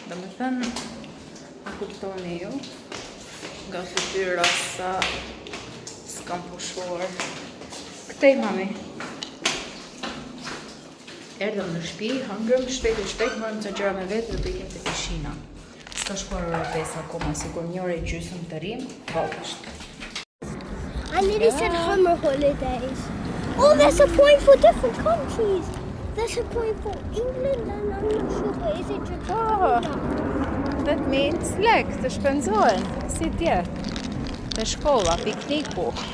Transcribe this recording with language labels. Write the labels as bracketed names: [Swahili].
[Albanian] Domethënë, a kuptoni ju, nga fytyra sa s'kam pushuar. Këtej, mami. Erdhëm në shtëpi, hëngrëm shpejt, morëm ca gjëra me vetë dhe do ikim te pishina. S'ka shkuar ora 5 akoma, sikur një orë e gjysmë të rrim, është. [English] I nearly said summer holidays. Oh, there's a point for different countries. There's a point for England and I'm not sure, but is it Japan? That means [Albanian] lek, të shpenzohen, si tje, të shkolla, pikniku.